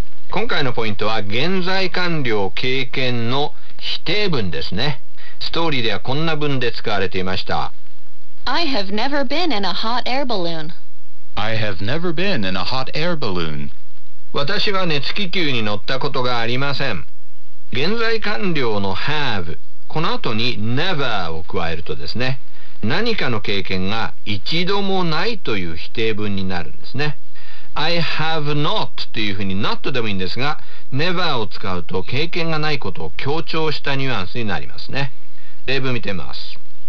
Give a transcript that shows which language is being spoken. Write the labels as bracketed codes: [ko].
[ja] 今回のポイントは現在完了経験の否定文ですね。ストーリーではこんな文で使われていました。 [en] I have never been in a hot air balloon. I have never been in a hot air balloon. [ja] 私は熱気球に乗ったことがありません。現在完了の have、この後に never を加えるとですね、何かの経験が一度もないという否定文になるんですね。 [en] I have not [ja] というふうに not でもいいんですが、never を使うと経験がないことを強調したニュアンスになりますね。例文見てみます。